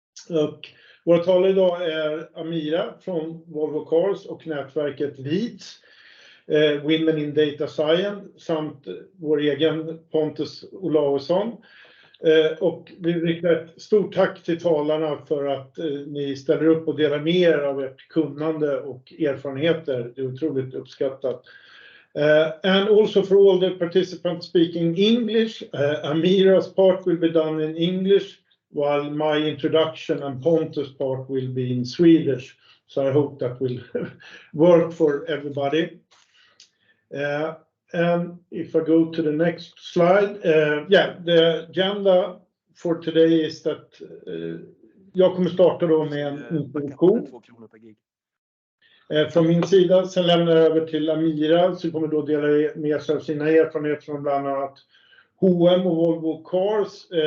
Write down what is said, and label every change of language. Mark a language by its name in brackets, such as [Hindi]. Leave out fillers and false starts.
[Swedish] Och våra talare idag är Amira från Volvo Cars och nätverket Leads, Women in Data Science samt vår egen Pontus Olausson. Och vi riktar ett stort tack till talarna för att ni ställer upp och delar med er av ert kunnande och erfarenheter. Det är otroligt uppskattat. [English] And also for all the participants speaking English, Amira's part will be done in English while my introduction and Pontus part will be in Swedish. So I hope that will work for everybody. And if I go to the next slide, the agenda for today is that [Swedish] jag kommer starta då med en introduktion från min sida. Sen lämnar jag över till Amira som kommer då dela med sig av sina erfarenheter från bland annat H&M och Volvo Cars.